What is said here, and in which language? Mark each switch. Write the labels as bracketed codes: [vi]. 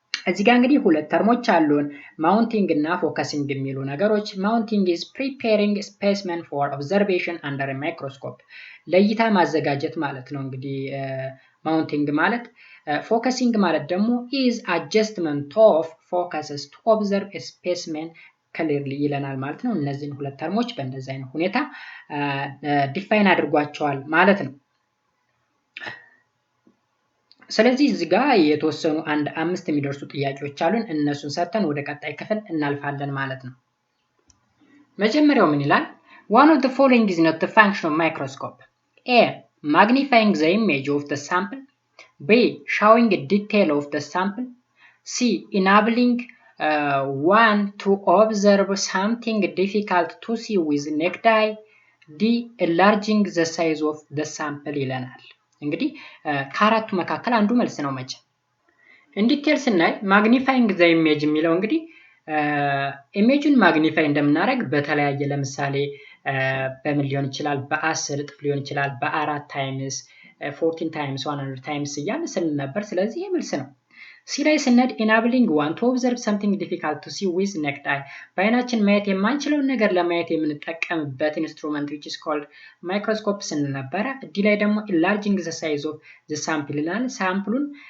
[am] እዚህ ጋር እንግዲህ ሁለት ተርሞች አሉን ማውንቲንግ እና ፎከሲንግ የሚሉ ነገሮች። ማውንቲንግ [en] is preparing specimen for observation under a microscope [am] ለእይታ ማዘጋጀት ማለት ነው እንግዲህ ማውንቲንግ ማለት። ፎከሲንግ ማለት ደግሞ [en] is adjustment of focuses to observe a specimen clearly [am] ይለናል ማለት ነው። እነዚህን ሁለት ተርሞች በእንደዚህ አይነት ሁኔታ ዲፋይን አድርጓቸዋል ማለት ነው። ስለዚህ እዚህ ጋር የተወሰኑ አንድ 5 የሚደርሱ ጥያቄዎች አሉን። እነሱን ሰርተን ወደ ቀጣይ ክፍል እናልፋለን ማለት ነው። መጀመሪያው ምን ይላል? [en] one of the following is not the function of microscope. A. magnifying the image of the sample. B. showing a detail of the sample. C. enabling one to observe something difficult to see with naked eye. D. enlarging the size of the sample [am] ይለናል። እንግዲህ ከአራቱ መካከል አንዱ መልስ ነው መቼ ኢን ዲቴል ስናይ ማግኒፋይንግ ዘ ኢሜጅ የሚለው እንግዲህ ኢሜጁን ማግኒፋይ እንደምናደርግ በተለያየ ለምሳሌ በምን ሊሆን ይችላል በ10 እጥፍ ሊሆን ይችላል በ4 ታይምስ 14 ታይምስ 100 ታይምስ እያልን ስንል ነበር። ስለዚህ ይህ መልስ ነው። ሲ ላይ ስንሄድ [en] enabling one to observe something difficult to see with naked eye [am] በአይናችን ማየት የማንችለውን ነገር ለማየት የምንጠቀምበት ኢንስትሩመንት [en] which is called microscope [am] ስንል ነበረ። ዲ ላይ ደግሞ [en] enlarging the size of the sample [am] ይላል። ሳምፕሉን